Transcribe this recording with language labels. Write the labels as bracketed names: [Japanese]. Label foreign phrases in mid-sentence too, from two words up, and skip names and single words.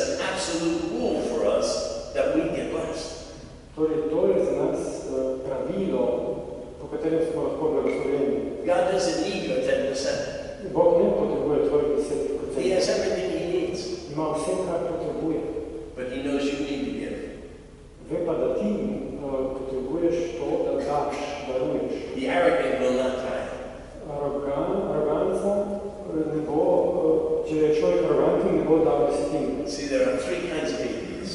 [English] absolute rule for us that we get blessed. [Slovenian] Torej, to je za nas pravilo, po katerem smo lahko blagoslovljeni. [English] God doesn't need your 10%. [Slovenian] Bog ne potrebuje tvojih 10%. [English] He has everything he needs. [Slovenian] Ima vse, kar potrebuje. [English] But he knows you need to give. [Slovenian] Ve pa, da ti potrebuješ to, da daš, daruješ. [English] The arrogant will not tithe. [Slovenian] Aroganca ne bo, če je človek aroganten, ne bo dal desetine. [English] See, there are three kinds of atheists.